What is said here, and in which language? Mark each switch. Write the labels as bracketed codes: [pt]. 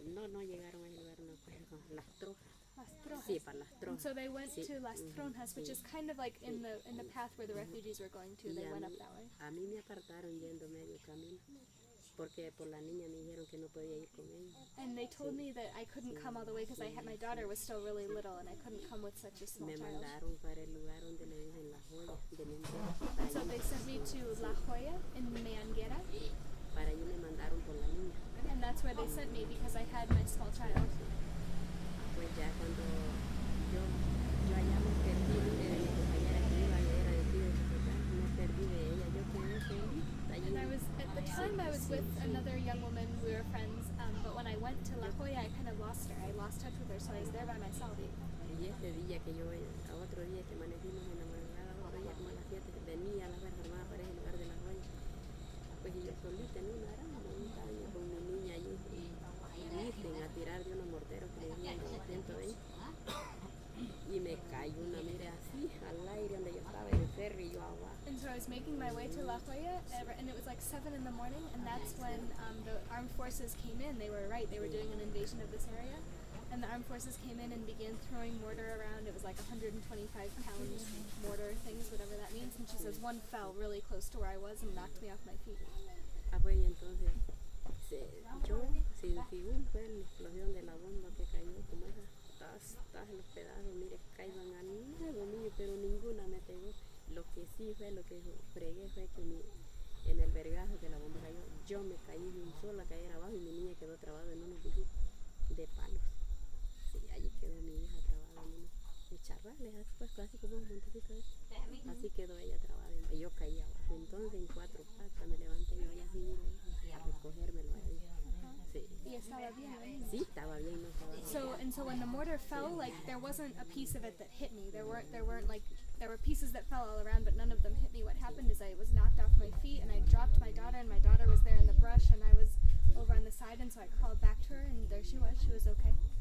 [es] No llegaron a ese lugar, no acuerdo, Las Trojas. Las Trojas. Sí, para Las Trojas. [en] So they went to Las Trojas, which is kind of like in the path where the refugees were going to. They went up that way. [es] A mí me apartaron yendo medio camino, porque por la niña me dijeron que no podía ir con ella. [en] And they told me that I couldn't come all the way because my daughter was still really little and I couldn't come with such a small [es] Me [en] child. [es] mandaron para el lugar donde le dicen La Joya de Menguera. [en] So they sent me to La Joya in Meanguera, [es] Para allí me mandaron por la niña. [en] and that's where they sent me because I had my small child. [es] Pues ya cuando yo allá me perdí de mi compañera que iba, ella era de aquí de Bogotá, me perdí de ella, yo quedé feliz allí. [en] And at the time I was with another young woman, we were friends, but when I went to La Joya I kind of lost her. I lost touch with her, so I was there by myself. [es] Y ese día que yo, a otro día que amanecimos en la madrugada, otro día como a las 7, venía a la Fuerza Armada para ese lugar de La Joya. Pues y yo solita en una gran montaña con mi niña allí, y dicen a tirar de unos morteros que le decían de 120. Y me cayó una, mira, así al aire donde yo estaba en el ferry y yo abajo. [en] And so I was making my way to La Joya, and it was like 7 in the morning, and that's when the armed forces came in. They were right, they were doing an invasion of this area, and the armed forces came in and began throwing mortar around. It was like 125-pound mortar things, whatever that means, and she says one fell really close to where I was and knocked me off my feet. [es] Pues y entonces yo, según fue la explosión de la bomba que cayó, como esas los pedazos, mire, caigan al lado mío, pero ninguna me pegó. Lo que sí fue, lo que fregué fue que en el vergazo que la bomba cayó, yo me caí de un solo a caer abajo y mi niña quedó trabada en unos bijitos de palos. Sí, allí quedó mi hija trabada en unos charrales, pues casi como un montecito de eso. Así quedó ella trabada y yo caí abajo. Entonces en 4 patas me levanté yo así a recogérmelo ahí. Sí. Y estaba bien, right? Sí, estaba bien, no estaba bien. [en] So when the mortar fell, like there wasn't a piece of it that hit me. There weren't like there were pieces that fell all around, but none of them hit me. What happened is I was knocked off my feet and I dropped my daughter, and my daughter was there in the brush and I was over on the side, and so I crawled back to her and there she was. She was okay.